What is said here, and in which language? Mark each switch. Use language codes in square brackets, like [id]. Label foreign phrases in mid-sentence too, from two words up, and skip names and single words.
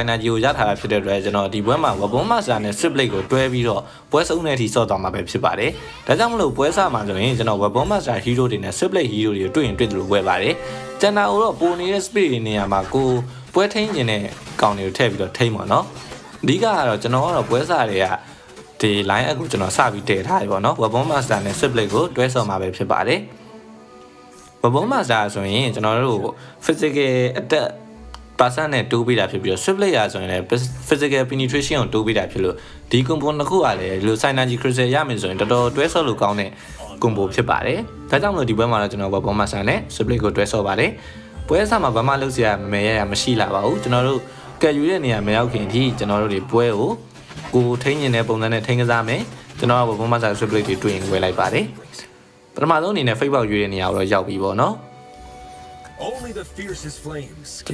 [my] နာကြီးကိုရထားတာဖြစ်တဲ့အတွက်ကျွန်တော်ဒီပွဲမှာ Weapon Master နဲ့ Strip Blade ကိုတွဲပြီးတော့ပွဲစုံတဲ့အထိဆော့သွားမှာပဲဖြစ်ပါတယ်ဒါကြောင့်မလို့ပွဲစားမှာဆိုရင်ကျွန်တော် Weapon Master Hero တွေနဲ့ Strip Blade Hero တွေကိုတွေ့ရင်တွေ့သလိုပွဲပါတယ်ကျန်တာတော့ပိုနေတဲ့ Spirit တွေနေရာမှာကိုပွဲထိန်းခြင်းနဲ့ကောင်တွေကိုထည့်ပြီးတော့ထိန်းပါတော့အဓိကကတော့ကျွန်တော်ကတော့ပွဲစားတွေကဒီ line အကူကျွန်တော်စပြီးတည်ထားတယ်ပေါ့နော် Weapon Master နဲ့ Strip Blade ကိုတွဲဆော့မှာပဲဖြစ်ပါတယ် Weapon Master ဆိုရင်ကျွန်တော်တို့ [en] physical attack person [my] နဲ့တိုးပေးတာဖြစ်ပြီးတော့ Swift Blade ဆိုရင်လည်း [en] physical penetration [my] ကိုတိုးပေးတာဖြစ်လို့ဒီ combo နှစ်ခုက လည်းဒီလို Synergy Crystal ရမယ်ဆိုရင်တော်တော်တွဲဆော့လို့ကောင်းတဲ့ combo ဖြစ်ပါတယ်ဒါကြောင့်မလို့ဒီပွဲမှာတော့ကျွန်တော် Weapon Master နဲ့ Swift Blade ကိုတွဲဆော့ပါတယ်ပွဲစားမှာဘာမှလုပ်စရာမရမရှိလာပါဘူးကျွန်တော်တို့ကက်ယူတဲ့နေရာမရောက်ခင်အထိကျွန်တော်တို့ဒီပွဲကိုထိန်းနေတဲ့ပုံစံနဲ့ထိန်းကစားမယ်ကျွန်တော်က Weapon Master Swift Blade တွေတွေ့ရင်ဝယ်လိုက်ပါတယ်ပထမဆုံးအနေနဲ့ fake ပေါက်ရွေးတဲ့နေရာကိုတော့ရောက်ပြီပေါ့နော်ကျွန်